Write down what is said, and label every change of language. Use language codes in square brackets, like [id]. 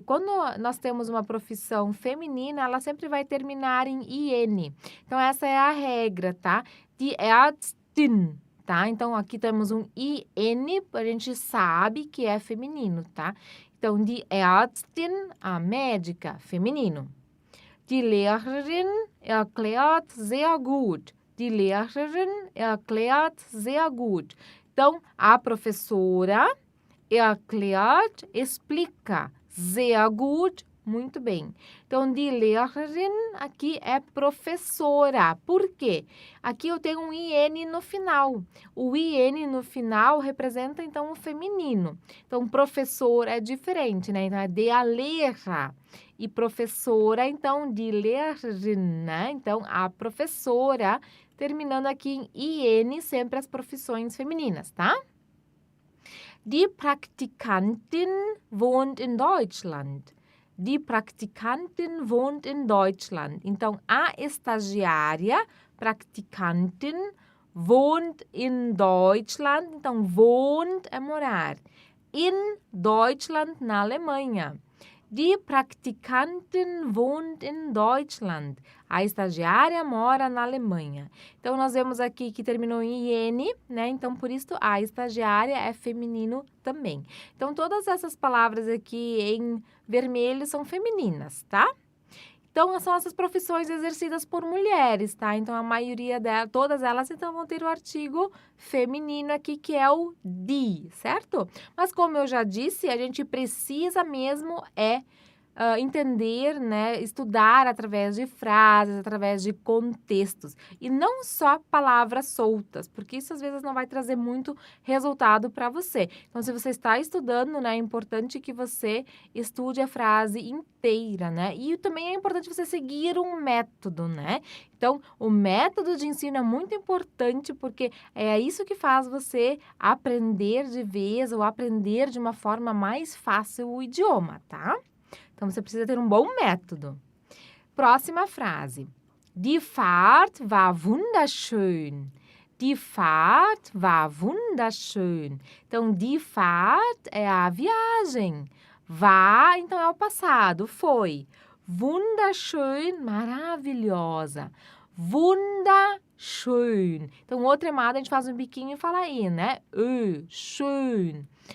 [pt] Quando nós temos uma profissão feminina, ela sempre vai terminar em IN. Então, essa é a regra, tá? [de] Die Ärztin. [pt] Tá? Então, aqui temos um IN, a gente sabe que é feminino, tá? Então, [de] die Ärztin, [pt] a médica, feminino. [de] Die Lehrerin erklärt sehr gut. Die Lehrerin erklärt sehr gut. [pt] Então, a professora erklärt, explica, [de] sehr gut, [pt] Muito bem. Então, [de] die Lehrerin [pt] aqui é professora. Por quê? Aqui eu tenho um IN no final. O IN no final representa, então, o feminino. Então, professor é diferente, né? Então, é [de] der Lehrer. [pt] E professora, então, [de] die Lehrerin, [pt] né? Então, a professora, terminando aqui em IN, sempre as profissões femininas, tá? [de] Die Praktikantin wohnt in Deutschland. Die Praktikantin wohnt in Deutschland. [pt] Então, a estagiária, Praktikantin, [de] wohnt in Deutschland. [pt] Então, wohnt é morar. [de] In Deutschland, [pt] na Alemanha. [de] Die Praktikantin wohnt in Deutschland. [pt] A estagiária mora na Alemanha. Então, nós vemos aqui que terminou em IN, né? Então, por isso, a estagiária é feminino também. Então, todas essas palavras aqui em vermelho são femininas, tá? Então, são essas profissões exercidas por mulheres, tá? Então, a maioria delas, todas elas, então, vão ter o artigo feminino aqui, que é o die, certo? Mas, como eu já disse, a gente precisa mesmo entender, né, estudar através de frases, através de contextos, e não só palavras soltas, porque isso às vezes não vai trazer muito resultado para você. Então, se você está estudando, né, é importante que você estude a frase inteira, né, e também é importante você seguir um método, né. Então, o método de ensino é muito importante, porque é isso que faz você aprender de vez ou aprender de uma forma mais fácil o idioma, tá? Então, você precisa ter um bom método. Próxima frase. [de] Die Fahrt war wunderschön. Die Fahrt war wunderschön. [pt] Então, [de] die Fahrt [pt] é a viagem. War, então, é o passado, foi. Wunderschön, maravilhosa. Wunderschön. Então, o outro emado, a gente faz um biquinho e fala aí, né? Schön.